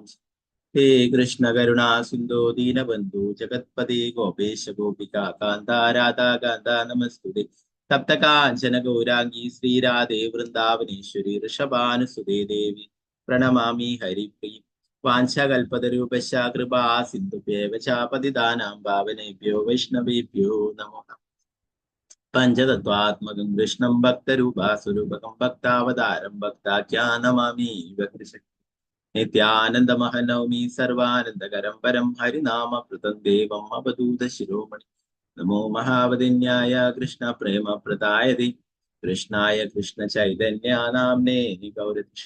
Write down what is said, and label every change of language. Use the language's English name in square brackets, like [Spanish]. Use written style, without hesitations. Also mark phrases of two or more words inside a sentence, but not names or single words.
[Sanskrit] ഹേ കൃഷ്ണ കരുണാ സിന്ധോ ദീനബന്ധു ജഗത്പദേ ഗോപേശ ഗോപിക കാന്ത രാധാ കാന്ത നമസ്തുതേ. തപ്തകാഞ്ചന ഗൗരാംഗീ ശ്രീരാധേ വൃന്ദാവനേശ്വരി ഋഷഭാനുസുതേ ദേവി പ്രണമാമി ഹരിപ്രിയ. വാഞ്ചകൽപതരൂപശ കൃപാ സിന്ധുഭ്യേവ ച പതിതാനാം പാവനേഭ്യോ വൈഷ്ണവേഭ്യോ നമോ. പഞ്ചതത്വാത്മകം കൃഷ്ണം ഭക്തരൂപാസുരൂപകം ഭക്താവതാരം ഭക്താഖ്യാനമാമി ഭക്തിശക്തി. നിത്യാനന്ദമഹനൗമി സർവാനന്ദകരം പരം ഹരിനാമൃതം ദേവം അവധൂത ശിരോമണി. നമോ മഹാവതിന്യായ കൃഷ്ണ പ്രേമ പ്രദായതി കൃഷ്ണായ കൃഷ്ണ ചൈതന്യ നാംനേ ഗൗരക്ഷേ.